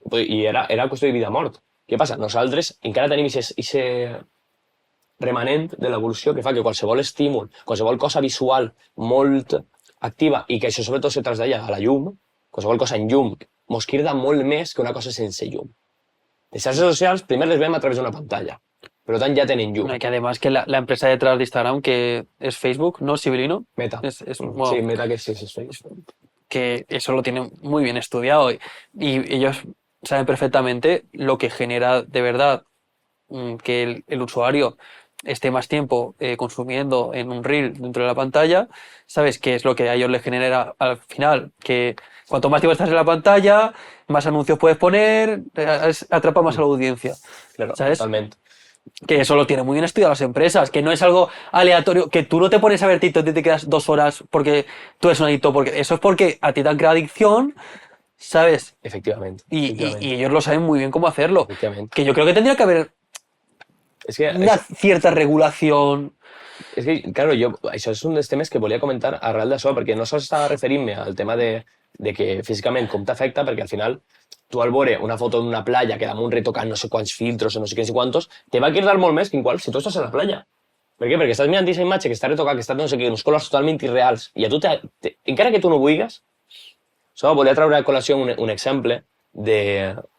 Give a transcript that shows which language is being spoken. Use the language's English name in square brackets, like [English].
[Catalan] I era qüestió de vida o mort. Què passa? Nosaltres encara tenim aquest remanent de l'evolució que fa que qualsevol estímul, qualsevol cosa visual molt activa, i que això sobretot se trasllada a la llum, qualsevol cosa en llum, mos crida molt més que una cosa sense llum. Les xarxes socials primer les veiem a través d'una pantalla, pero ya tienen llum. [Spanish] Que además que la empresa detrás de Instagram, que es Facebook, ¿no? Civilino. Meta. Bueno, sí, Meta, que sí, es Facebook. Que eso lo tienen muy bien estudiado y ellos saben perfectamente lo que genera de verdad que el usuario esté más tiempo consumiendo en un reel dentro de la pantalla. ¿Sabes qué es lo que a ellos les genera al final? Que cuanto más tiempo estás en la pantalla, más anuncios puedes poner, atrapa más a la audiencia. Claro, ¿sabes? Totalmente. Que eso lo tienen muy bien estudiado las empresas, que no es algo aleatorio, que tú no te pones a ver TikTok y te quedas 2 horas porque tú eres un adicto, porque eso es porque a ti te han creado adicción, ¿sabes? Efectivamente. Y ellos lo saben muy bien cómo hacerlo. Efectivamente. Que yo creo que tendría que haber una cierta regulación, [Catalan] És que, claro, això és un dels temes que volia comentar arrel d'això, perquè no sols estava referint-me al tema de que físicament com t'afecta, perquè al final tu al veure una foto d'una playa que damunt retocant no sé quants filtros o no sé quins i quantos, te va cridar molt més que igual si tu estàs a la playa. Per què? Perquè estàs mirant aquesta imatge que està retocada, que està no sé què, uns colors totalment irreals, i a tu, encara que tu no vulguis, volia treure a col·lació un exemple de...